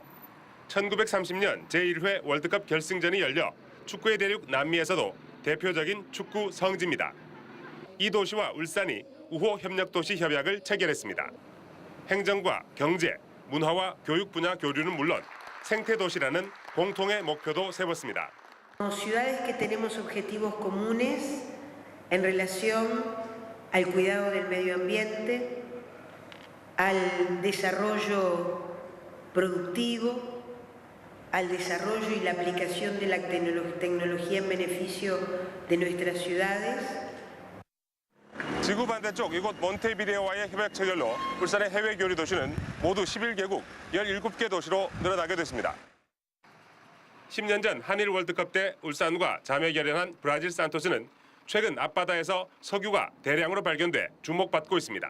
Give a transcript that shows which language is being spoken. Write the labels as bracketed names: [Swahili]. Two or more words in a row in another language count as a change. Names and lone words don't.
[Korean] 1930년 제1회 월드컵 결승전이 열려 축구의 대륙 남미에서도 대표적인 축구 성지입니다. 이 도시와 울산이 우호 협력도시 협약을 체결했습니다. 행정과 경제, 문화와 교육 분야 교류는 물론 생태도시라는 공통의 목표도 세웠습니다. [Spanish] Ciudades que tenemos objetivos comunes en relación al cuidado del medio ambiente, al desarrollo productivo, al desarrollo y la aplicación de la tecnología en beneficio de nuestras ciudades. [Korean] 지구 반대쪽 이곳 몬테비데오와의 협약 체결로 울산의 해외 교류 도시는 모두 11개국 17개 도시로 늘어나게 됐습니다. 10년 전 한일 월드컵 때 울산과 자매 결연한 브라질 산토스는 최근 앞바다에서 석유가 대량으로 발견돼 주목받고 있습니다.